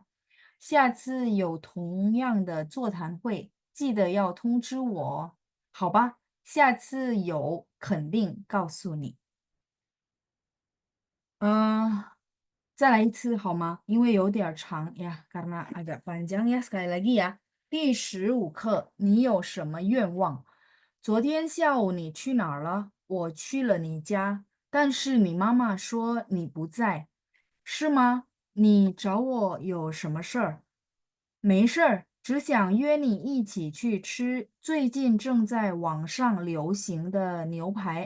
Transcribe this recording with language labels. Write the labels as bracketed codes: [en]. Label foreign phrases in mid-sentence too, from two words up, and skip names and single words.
[zh] 下次有同样的座谈会，记得要通知我哦。好吧，下次有肯定告诉你。嗯，再来一次好吗？因为有点儿长呀 ， [id] karena agak panjang ya sekali lagi ya。 [zh] 第15课，你有什么愿望？昨天下午你去哪儿了？我去了你家，但是你妈妈说你不在，是吗？你找我有什么事儿？没事儿，只想约你一起去吃最近正在网上流行的牛排。